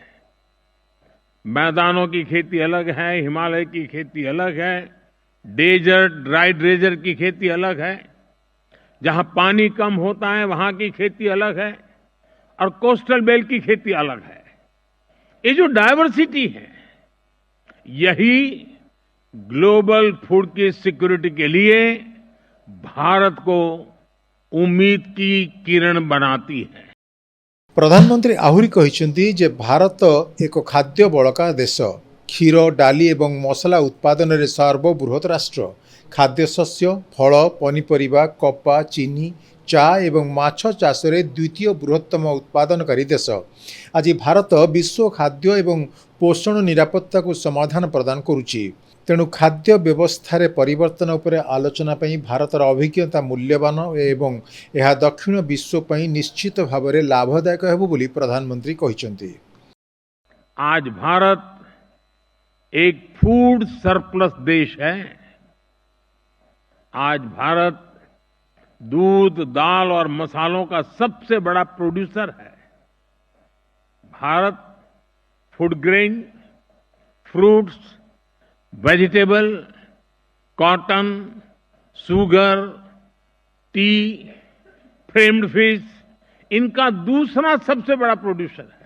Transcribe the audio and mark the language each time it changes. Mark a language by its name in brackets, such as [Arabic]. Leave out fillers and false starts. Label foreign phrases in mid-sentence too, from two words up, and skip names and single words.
[Hindi] मैदानों की खेती अलग है, हिमालय की खेती अलग है, डेजर्ट, [English] dry desert [Hindi] की खेती अलग है, जहां पानी कम होता है वहां की खेती अलग है, और [English] coastal belt [Hindi] की खेती अलग है। ये जो डायवर्सिटी है, यही [English] global food [Hindi] की सिक्योरिटी के लिए भारत को उम्मीद की किरण बनाती है। [Odia] ପ୍ରଧାନମନ୍ତ୍ରୀ ଆହୁରି କହିଛନ୍ତି ଯେ ଭାରତ ଏକ ଖାଦ୍ୟ ବଳକା ଦେଶ। କ୍ଷୀର ଡାଲି ଏବଂ ମସଲା ଉତ୍ପାଦନରେ ସର୍ବବୃହତ ରାଷ୍ଟ୍ର। ଖାଦ୍ୟଶସ୍ୟ ଫଳ ପନିପରିବା କପା ଚିନି ଚା ଏବଂ ମାଛ ଚାଷରେ ଦ୍ୱିତୀୟ ବୃହତ୍ତମ ଉତ୍ପାଦନକାରୀ ଦେଶ। ଆଜି ଭାରତ ବିଶ୍ୱ ଖାଦ୍ୟ ଏବଂ ପୋଷଣ ନିରାପତ୍ତାକୁ ସମାଧାନ ପ୍ରଦାନ କରୁଛି। ତେଣୁ ଖାଦ୍ୟ ବ୍ୟବସ୍ଥାରେ ପରିବର୍ତ୍ତନ ଉପରେ ଆଲୋଚନା ପାଇଁ ଭାରତର ଅଭିଜ୍ଞତା ମୂଲ୍ୟବାନ ଏବଂ ଏହା ଦକ୍ଷିଣ ବିଶ୍ୱ ପାଇଁ ନିଶ୍ଚିତ ଭାବରେ ଲାଭଦାୟକ ହେବ ବୋଲି ପ୍ରଧାନମନ୍ତ୍ରୀ କହିଛନ୍ତି। [Hindi] आज भारत एक [English] food surplus [Hindi] देश है। आज भारत दूध दाल और मसालों का सबसे बड़ा प्रोड्यूसर है। भारत [English] food grain fruits vegetable cotton sugar tea framed fish [Hindi] इनका दूसरा सबसे बड़ा प्रोड्यूसर है।